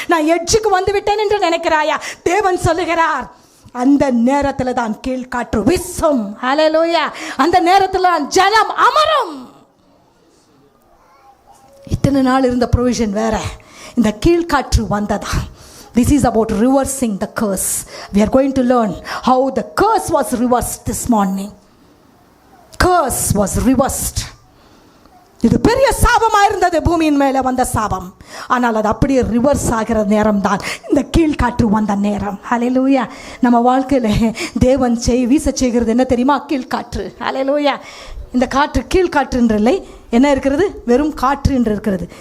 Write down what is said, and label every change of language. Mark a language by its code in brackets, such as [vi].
[ta] நான் எட்ஜுக்கு வந்து விட்டேன் என்று நினைக்கிறாயா? தேவன் சொல்லுகிறார், அந்த நேரத்தில் தான் கீழ்காற்று வீசும். ஹல்லேலூயா. அந்த நேரத்தில் தான் ஜலம் அமரும். இத்தனை நாள் இருந்த ப்ரொவிஷன் வேற, இந்த கீழ்காற்று வந்ததா. [en] This is about reversing the curse. We are going to learn how the curse was reversed this morning. Curse was reversed. [ta] இது பெரிய சாபமாக இருந்தது, பூமியின் மேலே வந்த சாபம். ஆனால் அது அப்படியே ரிவர்ஸ் ஆகிற நேரம் தான் இந்த கீழ்காற்று வந்த நேரம். ஹல்லேலூயா. நம்ம வாழ்க்கையில் தேவன் வீச செய்கிறது என்ன தெரியுமா? கீழ்காற்று. ஹல்லேலூயா. இந்த காற்று கீழ்காற்று என்று இல்லை, என்ன இருக்கிறது? வெறும் காற்று என்று இருக்கிறது.